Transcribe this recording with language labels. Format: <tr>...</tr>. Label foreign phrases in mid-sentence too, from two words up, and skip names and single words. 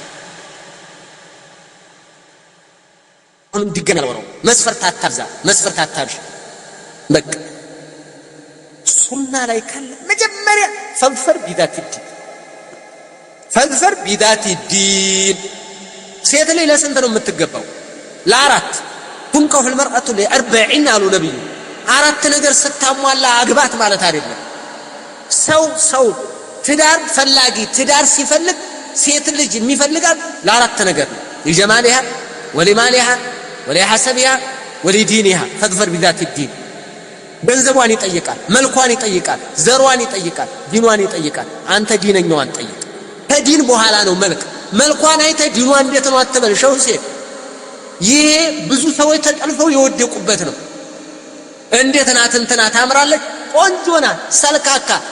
<am>አሁንም ድገና ነው። መስፈርት አታብዛ፣ መስፈርት አታብዥ። በቃ ሱና ላይ ካለ መጀመሪያ ፈንፈር ቢዳት ዲን። ሴት ላይ ለስንት ነው የምትገባው? ለአራት።</am> <ar>تنكح المرأة ل40</ar> <am>አሉ ነብዩ። አራት ነገር ስታሟላ አግባት ማለት አይደለም። ሰው ትዳር ፈላጊ ትዳር ሲፈልግ ሴት ልጅ የሚፈልጋት ለአራት ነገር ነው።</am> <ar>لجمالها ولمالها ولحسبها ولدينها فاظفر بذات الدين።</ar> <am>ገንዘቧን ይጠይቃል፣ መልኳን ይጠይቃል፣ ዘሯን ይጠይቃል፣ ዲኗን ይጠይቃል። አንተ ዲነኛዋን ጠይቅ። ከዲን በኋላ ነው መልኳን አይተ ዲኗን እንዴት ነው አትበል። ሸው ሴት ይሄ ብዙ ሰዎች ተጠልፈው የወደቁበት ነው። እንዴት ናት እንትና ታምራለች፣ ቆንጆ ናት፣ ሰልካካ</am>